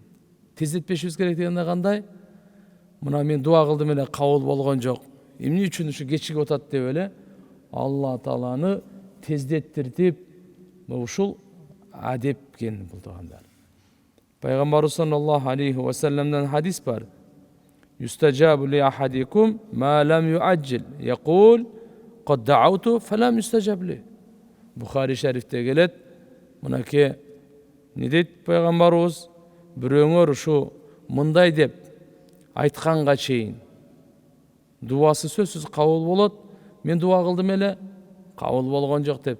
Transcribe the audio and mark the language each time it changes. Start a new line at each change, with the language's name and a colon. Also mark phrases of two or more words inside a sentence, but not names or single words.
Kyrgyz: Тездетпешибиз керек дегенде кандай? Мына мен дуа кылдым эле кабыл болгон жок. Эмне үчүн ушу кечигип атат деп эле Алла Тааланы тездеттиртип, ушул адеп экен бул тугандар. Пайгамбарыбыз
Arabic: صلى الله عليه وسلم
Kyrgyz: хадис бар.
Arabic: يستجاب لأحدكم ما لم يعجل. يقول قد دعوت فلم يستجب لي.
Kyrgyz: Бухари шарифте келет. Мынаке не дейт пайгамбарыбыз? Бирөөңөр ушу мындай деп айтканга чейин дуасы сөзсүз кабыл болот. Мен дуа кылдым эле, кабыл болгон жок деп.